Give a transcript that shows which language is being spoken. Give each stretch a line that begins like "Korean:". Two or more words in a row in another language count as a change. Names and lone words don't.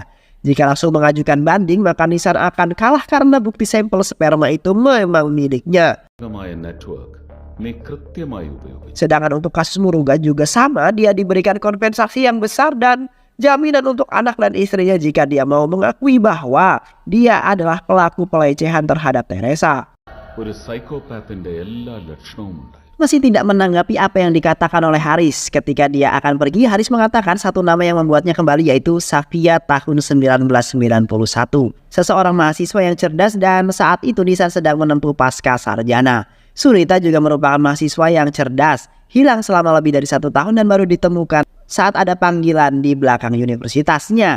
Indonesian: Jika langsung mengajukan banding maka Nisan akan kalah karena bukti sampel sperma itu memang miliknya. Sedangkan untuk kasus Murugan juga sama, dia diberikan kompensasi yang besar dan jaminan untuk anak dan istrinya jika dia mau mengakui bahwa dia adalah pelaku pelecehan terhadap Teresa.
Malayalam: ഒരു സൈക്കോപാത്തിന്റെ എല്ലാ ലക്ഷണവുമുണ്ട്.
Indonesian: Masih tidak menanggapi apa yang dikatakan oleh Haris. Ketika dia akan pergi, Haris mengatakan satu nama yang membuatnya kembali, yaitu Safia tahun 1991. Seseorang mahasiswa yang cerdas dan saat itu Nisan sedang menempuh pasca sarjana. Sunita juga merupakan mahasiswa yang cerdas, hilang selama lebih dari 1 tahun dan baru ditemukan saat ada panggilan di belakang universitasnya.